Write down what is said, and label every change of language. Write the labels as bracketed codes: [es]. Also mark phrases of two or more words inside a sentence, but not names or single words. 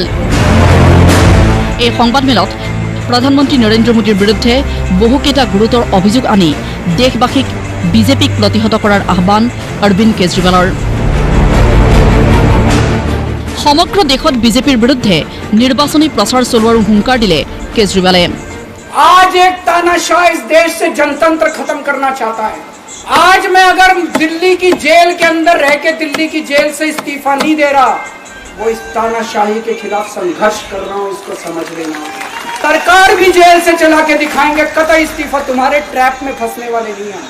[as] এই সংবাদমেলত প্ৰধানমন্ত্ৰী নৰেন্দ্ৰ মোদীৰ বিৰুদ্ধে বহুকেইটা গুৰুতৰ অভিযোগ আনি দেশবাসীক বিজেপিক প্ৰতিহত কৰাৰ আহ্বান অৰবিন্দ কেজৰিৱালৰ। সমগ্ৰ দেশত বিজেপিৰ বিৰুদ্ধে নিৰ্বাচনী প্ৰচাৰ চলোৱাৰ হুংকাৰ দিলে কেজৰিৱালে। [hi] आज एक तानाशाह इस देश से जनतंत्र खत्म करना चाहता है। आज मैं अगर दिल्ली की जेल के अंदर रह के दिल्ली की जेल से इस्तीफा नहीं दे रहा, वो इस तानाशाही के खिलाफ संघर्ष कर रहा हूँ, इसको समझ लेना। सरकार भी जेल से चला के दिखाएंगे, कतई इस्तीफा तुम्हारे ट्रैप में फंसने वाले नहीं है।